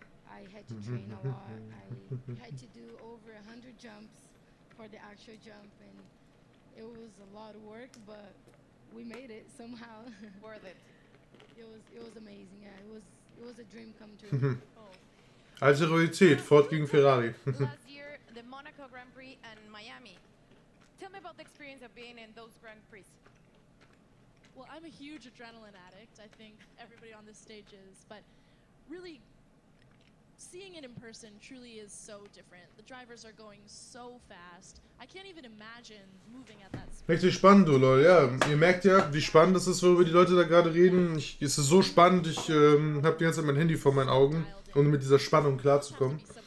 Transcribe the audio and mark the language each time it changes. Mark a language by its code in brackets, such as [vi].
[en] I had to train a lot. I had to do over 100 jumps for the actual jump, and it was a lot of work, but we made it somehow. Worth it. It was amazing. Yeah, it was a dream come true. [de] Also Realität, Ford gegen Ferrari. [en] Last year, the Monaco Grand Prix and Miami. tell me about the experience of being in those Grand Prix. Well, I'm a huge adrenaline addict. I think everybody on this stage is, but really seeing it in person truly is so different. The drivers are going so fast. I can't even imagine moving at that speed. [de] Richtig spannend, du Leute. Ja, ihr merkt ja, wie spannend es ist, worüber die Leute da gerade reden. Es ist so spannend, ich habe die ganze Zeit mein Handy vor meinen Augen, um mit dieser Spannung klarzukommen.